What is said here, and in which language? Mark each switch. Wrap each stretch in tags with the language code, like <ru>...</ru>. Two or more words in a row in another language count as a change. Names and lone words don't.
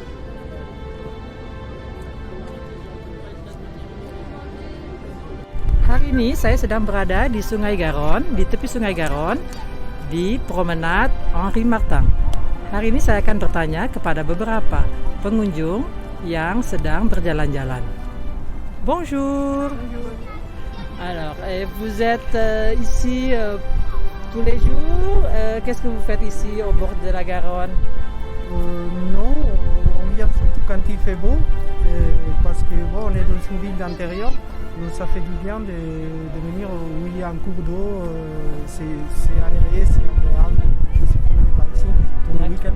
<id>Hari ini saya sedang berada di Sungai Garonne, di tepi Sungai Garonne, di Promenade Henri Martin. Hari ini saya akan bertanya kepada beberapa pengunjung yang sedang berjalan-jalan.</id> <fr>Bonjour. Alors, vous êtes ici tous les jours. Qu'est-ce que vous faites ici au bord de la Garonne? Non, on vient surtout quand il fait beau, parce que bon, on est dans une ville d'intérieur, donc ça fait du bien de venir où il y a un cours d'eau, c'est aéré, c'est agréable de se promener par ici pour le week-end.</fr>